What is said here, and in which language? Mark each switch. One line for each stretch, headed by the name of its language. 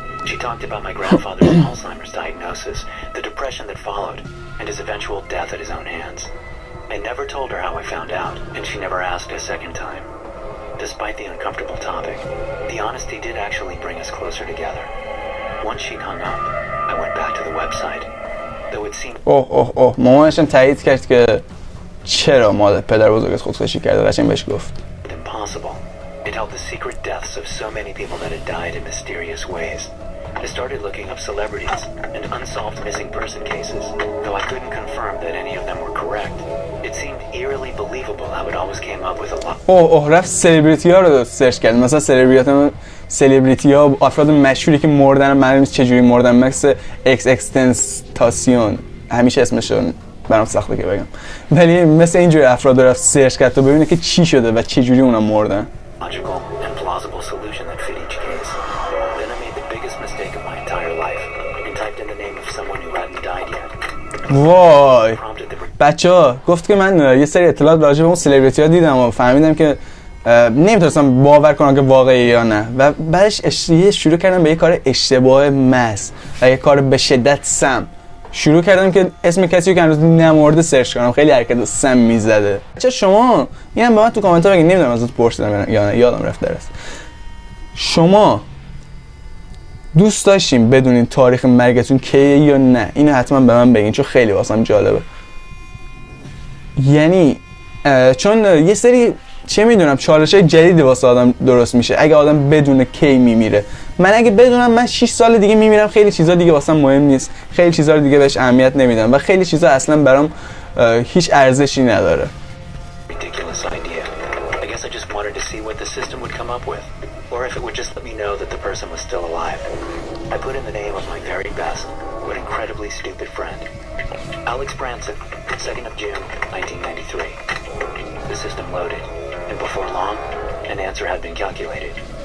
English: She talked about my grandfather's Alzheimer's diagnosis, the depression that followed, and his eventual death at his own hands. I never told her how I found out, and she never asked a second time. Despite the uncomfortable topic, the honesty did actually bring us closer together. Once she hung up, I went back to the website. Though it seemed
Persian: مامانشم تایید کرد که چرا مادر پدر بزرگت خودکشی کرده، قشنگ بهش گفت.
English: impossible. It held the secret deaths of so many people that had died in mysterious ways. I started looking up celebrities and unsolved missing person cases, though I couldn't confirm that any of them were correct. It seemed eerily believable how it always came up with a lot.
Persian: رفت سلبریتی ها رو سرچ کرد، مثلا سلبریتی ها افراد مشهوری که مردن، معلوم نیست چجوری مردن، مثل اکس اکستنسیون، همیشه اسمشون برام سخته که بگم، ولی مثل اینجوری افراد رو رفت سرچ کرد تا ببینه که چی شده و چجوری اونا مردن.
English: Logical and plausible solution that fit each case. Then I made the biggest mistake of my entire life and typed in the name of someone who hadn't died yet.
Persian: وای بچه‌ها، گفت که من یه سری اطلاعات راجع به اون سلبریتی ها دیدم و فهمیدم که نمیتونستم باور کنم که واقعی یا نه، و بعدش شروع کردم به یه کار اشتباه محض و یه کار به شدت سم. شروع کردم که اسم کسی رو که هنوز نمرده سرچ کنم. خیلی حرکت سم میزده. چه شما اینم به من تو کامنت ها بگید، نمیدونم ازت پرسیدم یا نه، یادم رفت درست. شما دوست داشتین بدونین تاریخ مرگتون کیه یا نه؟ اینو حتما به من بگین، چون خیلی واسم جالبه. یعنی چون یه سری چه میدونم چالشای جدیدی واسه آدم درست میشه اگه آدم بدونه کی میمیره. من اگه بدونم من 6 سال دیگه میمیرم، خیلی چیزا دیگه واسم مهم نیست، خیلی چیزا دیگه بهش اهمیت نمیدم و خیلی چیزا اصلا برام هیچ ارزشی نداره.
English: Ridiculous idea. I guess I just wanted to see what the system would come up with, or if it would just let me know that the person was still alive. I put in the name of my very best, but incredibly stupid friend, Alex Branson, 2nd of June, 1993. The system loaded, and before long, an answer had been calculated.